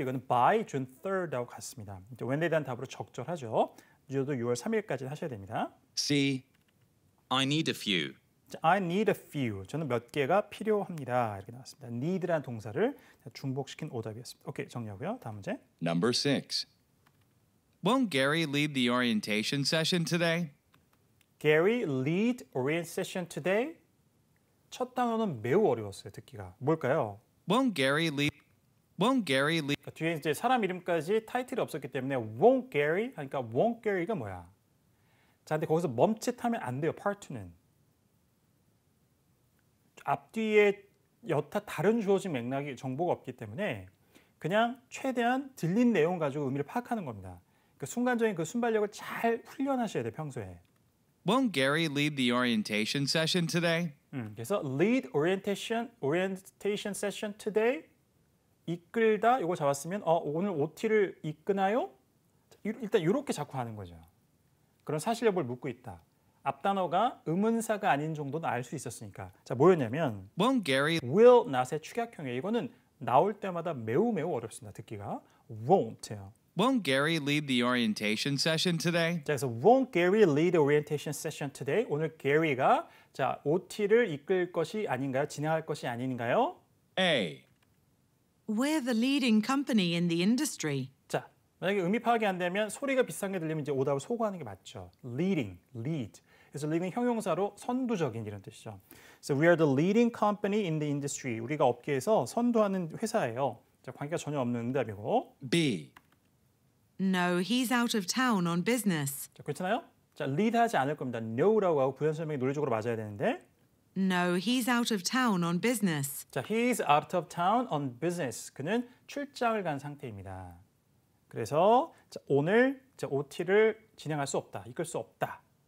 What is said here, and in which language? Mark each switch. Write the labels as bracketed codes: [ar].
[ko] 이거는 [en] by June 3rd [ko] 하고 같습니다. when에 대한 답으로 적절하죠. 늦어도 6월 3일까지 하셔야 됩니다. [en] C. I need a few. 자, I need a few. [ko] 저는 몇 개가 필요합니다. 이렇게 나왔습니다. need라는 동사를 중복시킨 오답이었습니다. 오케이, 정리하고요. 다음 문제. [en] Number 6. Won't Gary lead the orientation session today? Gary lead orientation today. [ko] 첫 단어는 매우 어려웠어요. 듣기가. 뭘까요? [en] Won't Gary lead? [ko] 그러니까 뒤에 이제 사람 이름까지 타이틀이 없었기 때문에 [en] won't Gary [ko] 하니까 won't Gary가 뭐야? 자, 근데 거기서 멈칫하면 안 돼요. Part 2는. 앞뒤에 여타 다른 주어진 맥락이 정보가 없기 때문에 그냥 최대한 들린 내용 가지고 의미를 파악하는 겁니다. 그 순간적인 그 순발력을 잘 훈련하셔야 돼요. 평소에. [en] Won't Gary lead the orientation session today? [ko] 그래서 [en] lead orientation session today. [ko] 이끌다 이거 잡았으면 오늘 OT를 이끄나요? 일단 이렇게 자꾸 하는 거죠. 그런 사실 여부를 묻고 있다. 앞 단어가 의문사가 아닌 정도는 알 수 있었으니까. 자, 뭐였냐면 [en] Won't Gary [ko] will not의 축약형이에요. 이거는 나올 때마다 매우 어렵습니다. 듣기가. won't예요. [en] Won't Gary lead the orientation session today? [ko] 자, 그래서 [en] won't Gary lead the orientation session today? [ko] 오늘 Gary가 자, OT를 이끌 것이 아닌가요? 진행할 것이 아닌가요? [en] A. We're the leading company in the industry. [ko] 자, 만약에 의미 파악이 안 되면 소리가 비슷한 게 들리면 이제 오답을 소거하는 게 맞죠. [en] leading, lead. [ko] 그래서 leading 형용사로 선두적인 이런 뜻이죠. [en] So we are the leading company in the industry. [ko] 우리가 업계에서 선두하는 회사예요. 자, 관계가 전혀 없는 응답이고. [en] B. No, he's out of town on business. [ko] 자, 괜찮아요? 자, lead 하지 않을 겁니다. no라고 하고 부연 설명이 논리적으로 맞아야 되는데. [en] No, he's out of town on business. 자, he's out of town on business. [ko] 그는 출장을 간 상태입니다. 그래서 자, 오늘 자, OT를 진행할 수 없다. 이끌 수 없다.